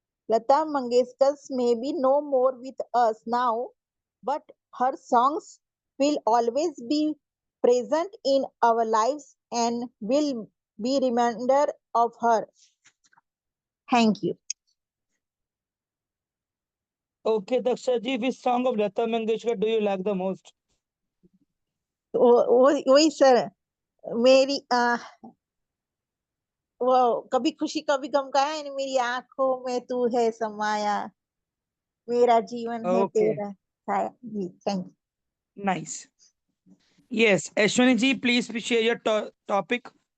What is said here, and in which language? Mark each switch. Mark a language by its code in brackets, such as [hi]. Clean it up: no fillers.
[en] Lata Mangeshkar may be no more with us now, but her songs will always be present in our lives and will be reminder of her. Thank you. Okay, Daksha ji, which song of Lata Mangeshkar do you like the most? [hi] वही sir मेरी वो कभी खुशी कभी गम का है मेरी आंखों में तू है समाया मेरा जीवन है [en] Okay, [hi] तेरा छाया जी thank you [en] nice. Yes, Ashwini ji, please share your topic.